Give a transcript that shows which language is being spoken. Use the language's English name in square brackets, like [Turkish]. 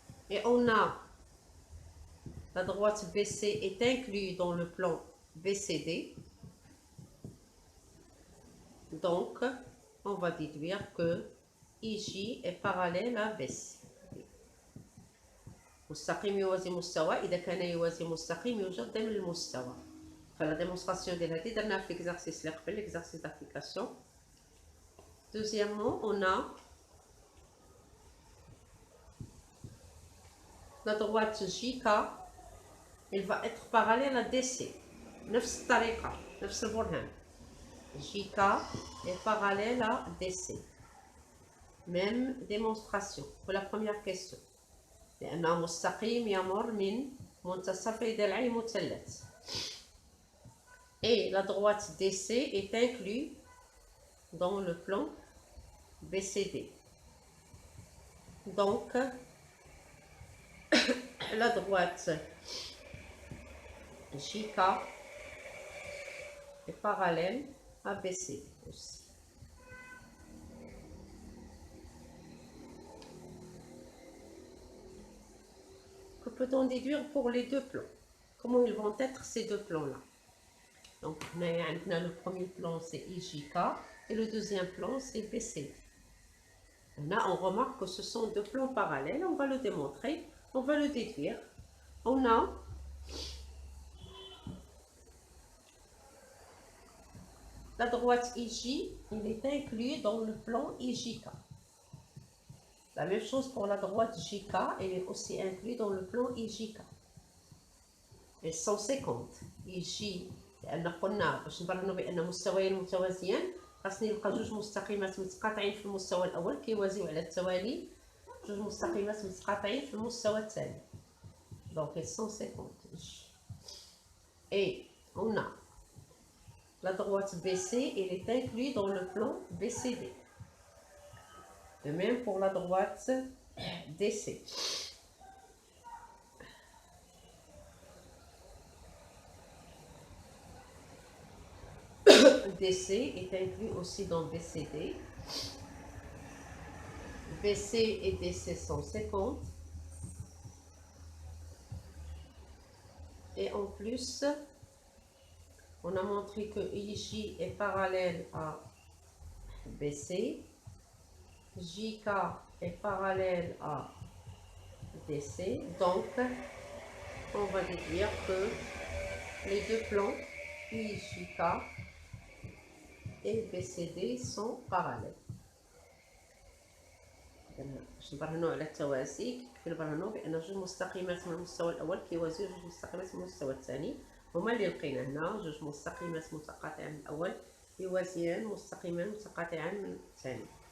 [French] Et on a la droite BC est inclue dans le plan BCD. Donc, on va déduire que IJ est parallèle à BC. [Arabic] مستقيم يوازي مستوى إذا كان يوازي مستقيم يوجد ضمن المستوى. فلا [French] démonstration de [Arabic] هذه درناها في [French] l'exercice [Arabic] اللي قبل [French] l'exercice d'application. Deuxièmement, on a la droite JK, elle va être parallèle à DC. [Arabic] نفس الطريقة نفس البرهان. [French] JK est parallèle à DC. Même démonstration pour la première question. [Arabic] لأنه مستقيم يمر من منتصف ضلعي مثلث. [French] Et la droite DC est inclue dans le plan BCD. Donc, la droite JK est parallèle à BCD aussi. Que peut-on déduire pour les deux plans? Comment ils vont être ces deux plans-là? Donc, le premier plan, c'est IJK et le deuxième plan, c'est BCD. Là, on remarque que ce sont deux plans parallèles. On va le démontrer, on va le déduire. On a la droite IJ, il est inclus dans le plan IJK. La même chose pour la droite JK, elle est aussi inclue dans le plan IJK. [Arabic] Et 150 IJ لأن قلنا باش نبرهنوا بأن مستويين متوازيان خاصني نلقى جوج مستقيمات متقاطعين في المستوى الأول كيوازيو على التوالي جوج مستقيمات متقاطعين في المستوى الثاني. [French] Donc 150 IJ. Et on a la droite BC, elle est inclue dans le plan BCD. De même pour la droite DC. DC est inclus aussi dans BCD. BC et DC 150. Et en plus, on a montré que IJ est parallèle à BC. JK est parallèle à DC. Donc, on va déduire que les deux plans IJK et BCD sont parallèles. [Arabic] باش نبرهنوا على التوازي كيف نبرهنوا بان جوج مستقيمات من المستوى الاول كيوازيو جوج مستقيمات من المستوى الثاني هما اللي لقينا هنا جوج مستقيمات متقاطعين من الاول يوازيان مستقيمان متقاطعان من الثاني.